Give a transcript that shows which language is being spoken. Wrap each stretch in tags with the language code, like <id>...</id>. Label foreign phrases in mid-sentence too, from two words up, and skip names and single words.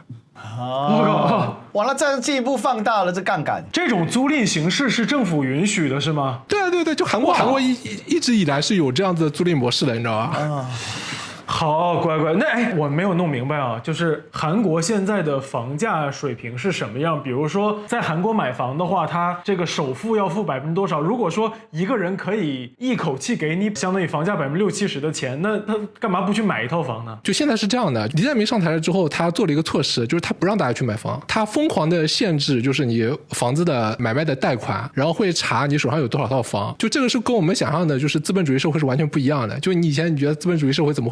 <zh>完了，這進一步放大了這槓桿。這種租賃形式是政府允許的，是嗎？對，就韓國一直以來是有這樣子的租賃模式的，你知道吧？好，乖，那我沒有弄明白啊，就是韓國現在的房價水平是什麼樣？比如說在韓國買房的話，它這個首付要付多少？如果說一個人可以一口氣給你相當於房價60-70%的錢，那他幹嘛不去買一套房呢？就現在是這樣的，李在明上台了之後，他做了一個措施，就是他不讓大家去買房，他瘋狂的限制，就是你房子的買賣的貸款，然後會查你手上有多少套房。就這個是跟我們想象的，就是資本主義社會是完全不一樣的。就你以前你覺得資本主義社會怎麼會</zh>